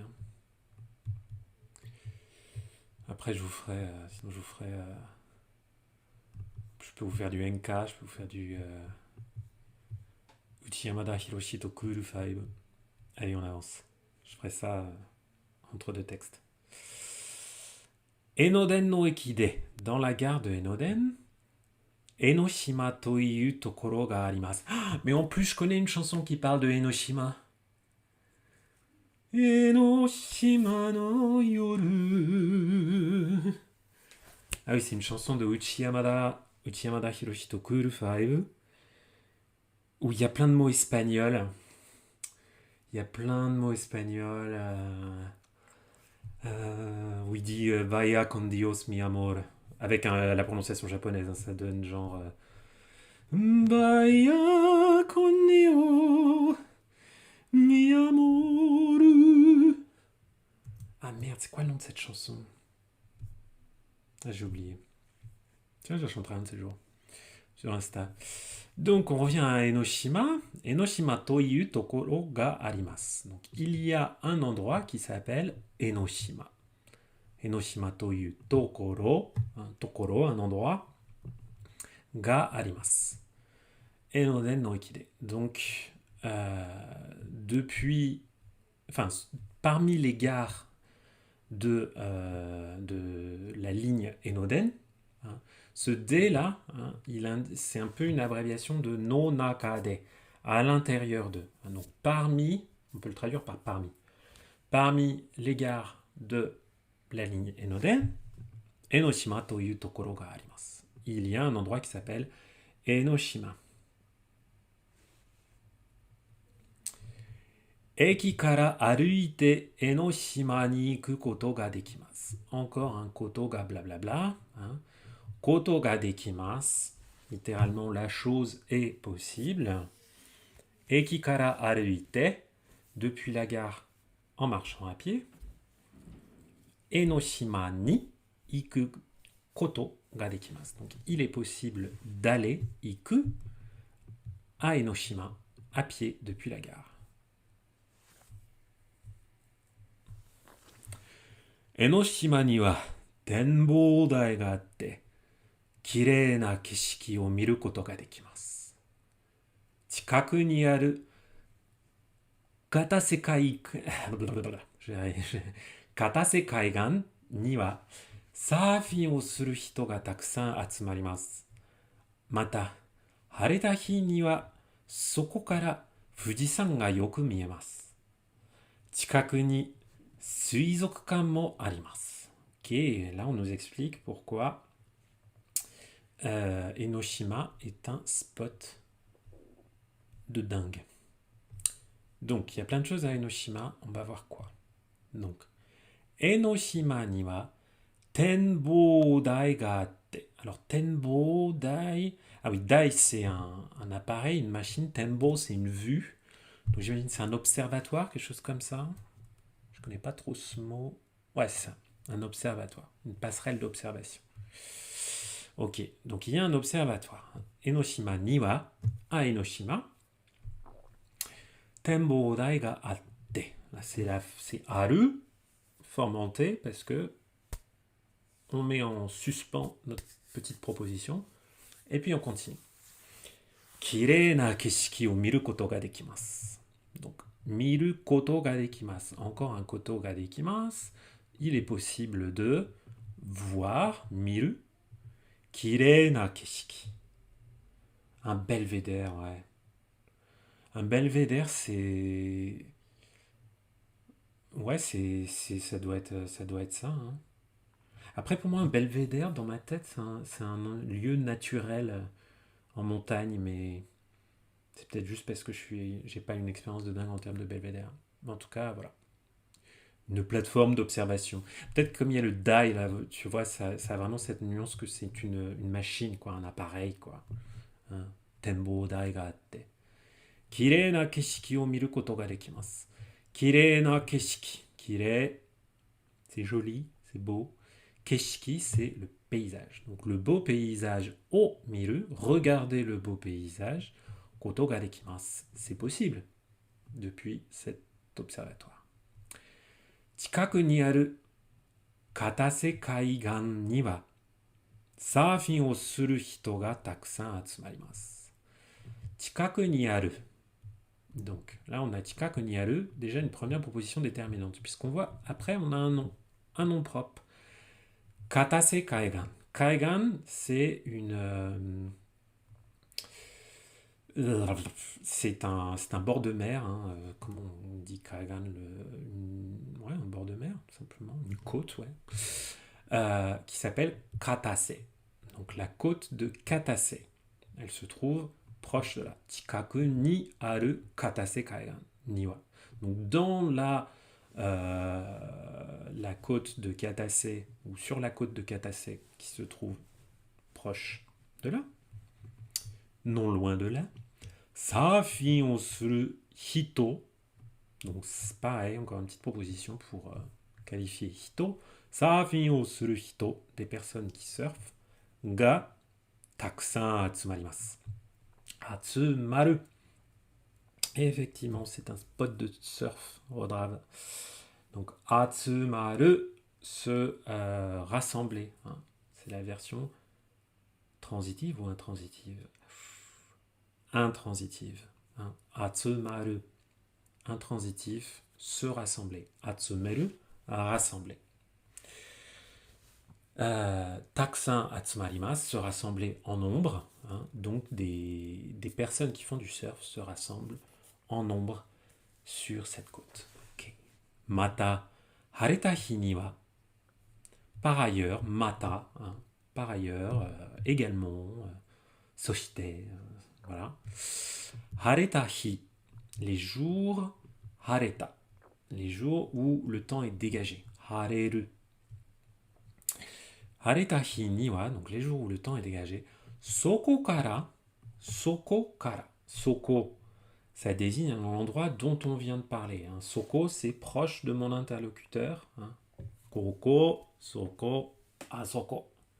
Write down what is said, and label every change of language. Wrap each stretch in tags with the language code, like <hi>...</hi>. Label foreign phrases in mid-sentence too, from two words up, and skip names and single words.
<fr>Hein. Après, je vous ferai. Sinon, je vous ferai. Je peux vous faire du NK, je peux vous faire du. Uchiyamada Hiroshi to Cool 5. Allez, on avance. Je ferai ça entre 2 textes.</fr> <ja>江ノ電の駅で.</ja> <fr>Dans la gare de Enoden.</fr> <ja>江ノ島というところがあります.</ja> <fr>Mais en plus, je connais une chanson qui parle de Enoshima. Enoshima no yoru. Ah oui, c'est une chanson de Uchiyamada Hiroshi to Cool 5. Où il y a plein de mots espagnols. Où il dit</fr> <es>Vaya con Dios mi amor.</es> <fr>Avec la prononciation japonaise, hein, ça donne genre.</fr> <es>Vaya con Dios mi amor.</es> <fr>Ah merde, c'est quoi le nom de cette chanson? Ah, j'ai oublié. Tiens, je la chanterai un de ces jours. Sur Insta. Donc, on revient à Enoshima.</fr> <ja>江ノ島というところがあります.</ja> <fr>Donc, il y a un endroit qui s'appelle Enoshima.</fr> <ja>江ノ島というところ。ところ,</ja> <fr>un endroit.</fr> <ja>があります。江ノ電の駅で.</ja> <fr>Donc, parmi les gares de la ligne Enoden, hein, ce D là, hein, c'est un peu une abréviation de</fr> <ja>の中で,</ja> <fr>à l'intérieur de. Hein, donc parmi, on peut le traduire par parmi. Parmi les gares de la ligne Enoden,</fr> <ja>江ノ島というところがあります.</ja> <fr>Il y a un endroit qui s'appelle Enoshima.</fr> <ja>駅から歩いて江ノ島に行くことができます.</ja> <fr>Encore un</fr> <ja>ことが</ja> <fr>blablabla. Hein.</fr> <ja>ことができます.</ja> <fr>Littéralement, la chose est possible.</fr> <ja>駅から歩いて.</ja> <fr>Depuis la gare en marchant à pied.</fr> <ja>江ノ島に行くことができます.</ja> <fr>Donc, il est possible d'aller iku à Enoshima à pied depuis la gare.</fr> <ja>江ノ島には展望台があって、綺麗な景色を見ることができます。近くにある片瀬海、片瀬海岸にはサーフィンをする人がたくさん集まります。また、晴れた日にはそこから富士山がよく見えます。近くに水族館もあります。</ja> <fr>Ok, là on nous explique pourquoi Enoshima est un spot de dingue. Donc, il y a plein de choses à Enoshima. On va voir quoi. Donc,</fr> <ja>江ノ島には展望台があって.</ja> <fr>Alors, tenbou dai. Ah oui, dai c'est un appareil, une machine. Tenbo c'est une vue. Donc, j'imagine que c'est un observatoire, quelque chose comme ça. Je connais pas trop ce mot. Ouais, c'est ça. Un observatoire. Une passerelle d'observation. Ok, donc il y a un observatoire. Enoshima ni wa. À Enoshima.</fr> <ja>展望台があって.</ja> <fr>Là, c'est aru, formanté, parce que on met en suspens notre petite proposition, et puis on continue.</fr> <ja>綺麗な景色を見ることができます. Donc, 見ることができます.</ja> <fr>Encore un</fr> <ja>ことができます.</ja> <fr>Il est possible de voir, miru,</fr> <ja>綺麗な景色.</ja> <fr>Un belvédère, ouais. Un belvédère, c'est... Ouais, ça doit être ça, hein. Après, pour moi, un belvédère, dans ma tête, c'est un lieu naturel en montagne, mais c'est peut-être juste parce que j'ai pas une expérience de dingue en termes de belvédère. Mais en tout cas, voilà. Une plateforme d'observation. Peut-être comme il y a le DAI, là, tu vois, ça a vraiment cette nuance que c'est une machine, quoi, un appareil, quoi. Hein.</fr> <ja>展望台があって. 綺麗な景色を見ることができます. 綺麗な景色.</ja> <fr>Kirei, c'est joli, c'est beau. Keshiki, c'est le paysage. Donc le beau paysage</fr> <ja>を見る,</ja> <fr>regardez le beau paysage.</fr> <ja>ことができます.</ja> <fr>C'est possible depuis cet observatoire.</fr> <ja>近くにある片瀬海岸にはサーフィンをする人がたくさん集まります. 近くにある.</ja> <fr>Donc là on a</fr> <ja>近くにある,</ja> <fr>déjà une première proposition déterminante, puisqu'on voit après on a un nom propre. Katase Kaigan. Kaigan, c'est c'est un bord de mer, hein, comment on dit Kaigan, ouais, un bord de mer, tout simplement, une côte, ouais, qui s'appelle Katase. Donc la côte de Katase. Elle se trouve proche de là.</fr> <ja>近くにある片瀬海岸には.</ja> <fr>Donc dans la côte de Katase, ou sur la côte de Katase, qui se trouve proche de là, non loin de là,</fr> <ja>サーフィンをする人.</ja> <fr>Donc c'est pareil, encore une petite proposition pour qualifier hito.</fr> <ja>サーフィンをする人,</ja> <fr>des personnes qui surfent.</fr> <ja>がたくさん集まります.</ja> <fr>Atsumaru. Et effectivement, c'est un spot de surf, Rodrave. Donc atsumaru, se rassembler, hein. C'est la version transitive ou intransitive? Intransitive. Hein. Atsumaru, intransitif, se rassembler. Atsumeru, rassembler.</fr> <ja>たくさん集まります,</ja> <fr>se rassembler en nombre. Hein. Donc des personnes qui font du surf se rassemblent en nombre sur cette côte.</fr> <ja>Okay. Mata, 晴れた日には.</ja> <fr>Par ailleurs, mata, hein, par ailleurs, également, soshite, voilà.</fr> <ja>晴れた日,</ja> <fr>les jours, hareta, les jours où le temps est dégagé.</fr> <ja>晴れる。晴れた日には,</ja> <fr>donc les jours où le temps est dégagé.</fr> <ja>そこから、そこ,</ja> <fr>ça désigne un endroit dont on vient de parler. Hein. Soko, c'est proche de mon interlocuteur.</fr> <ja>Hein. ここ、そこ、あそこ.</ja>